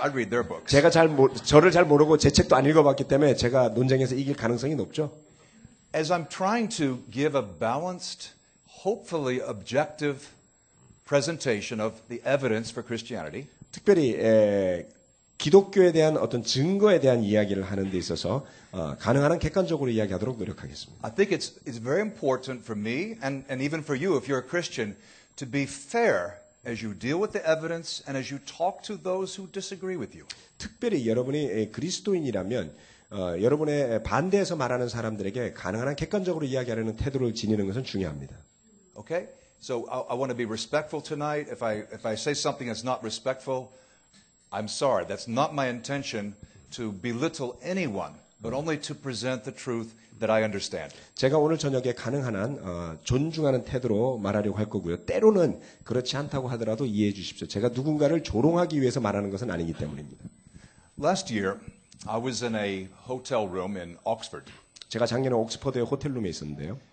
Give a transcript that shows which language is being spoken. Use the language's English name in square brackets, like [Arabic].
[English] I read their books. [Korean] 제가 저를 잘 모르고 제 책도 안 읽어봤기 때문에 제가 논쟁에서 이길 가능성이 높죠. [English] As I'm trying to give a balanced, hopefully objective presentation of the evidence for Christianity, [Korean] 특별히 기독교에 대한 어떤 증거에 대한 이야기를 하는 데 있어서 가능한 한 객관적으로 이야기하도록 노력하겠습니다. [English] I think it's very important for me and even for you if you're a Christian to be fair as you deal with the evidence and as you talk to those who disagree with you. [Korean] 특별히 여러분이 그리스도인이라면 여러분의 반대해서 말하는 사람들에게 가능한 한 객관적으로 이야기하려는 태도를 지니는 것은 중요합니다. [English] Okay? So I want to be respectful tonight. If I say something that's not respectful, I'm sorry. That's not my intention to belittle anyone, but only to present the truth that I understand. [Korean] 제가 오늘 저녁에 가능한 한 존중하는 태도로 말하려고 할 거고요. 때로는 그렇지 않다고 하더라도 이해해 주십시오. 제가 누군가를 조롱하기 위해서 말하는 것은 아니기 때문입니다. [English] Last year, I was in a hotel room in Oxford. [Korean] 제가 작년에 옥스퍼드의 호텔룸에 있었는데요.